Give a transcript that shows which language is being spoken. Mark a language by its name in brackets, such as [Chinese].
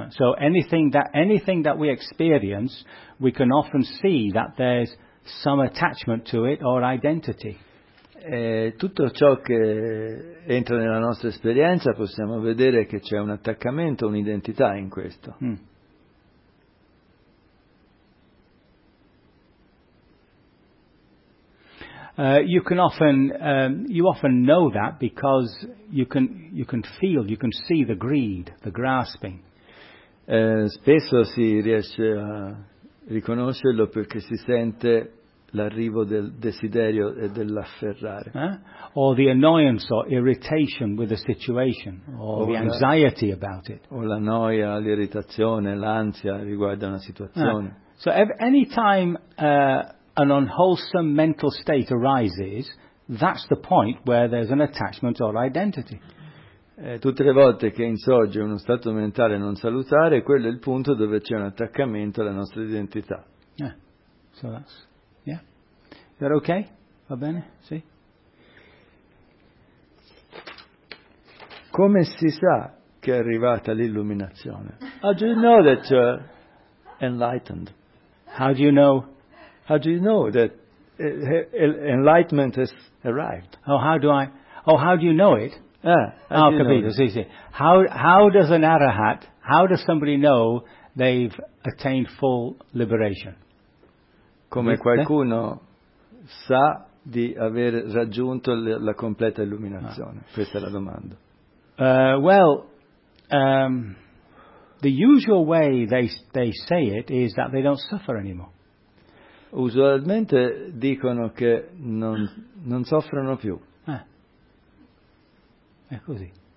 [English] So anything that we experience, we can often see that there's some attachment to it or identity. [Italian] Tutto ciò che entra nella nostra esperienza possiamo vedere che c'è un attaccamento, un'identità in questo. Mm. [English] You can often you often know that because you can feel, you can see the greed, the grasping. [Italian] Spesso si riesce a riconoscerlo perché si sente l'arrivo del desiderio e dell'afferrare. [English] Or the annoyance or irritation with the situation, or the anxiety about it. [Italian] O la noia, l'irritazione, l'ansia riguardo una situazione. [English] So any time an unwholesome mental state arises, that's the point where there's an attachment or identity. [Italian] Tutte le volte che insorge uno stato mentale non salutare, quello è il punto dove c'è un attaccamento alla nostra identità. [English] So that's, yeah. You're okay? [Italian] Va bene? Sì? Come si sa che è arrivata l'illuminazione? [English] How do you know that you're enlightened? How do you know that enlightenment has arrived? How do you know it? How does an arahat, how does somebody know they've attained full liberation? [Italian] Come qualcuno sa di aver raggiunto la completa illuminazione? Questa è la domanda. [English] The usual way they say it is that they don't suffer anymore. [Italian] Usualmente dicono che non soffrono più. È così.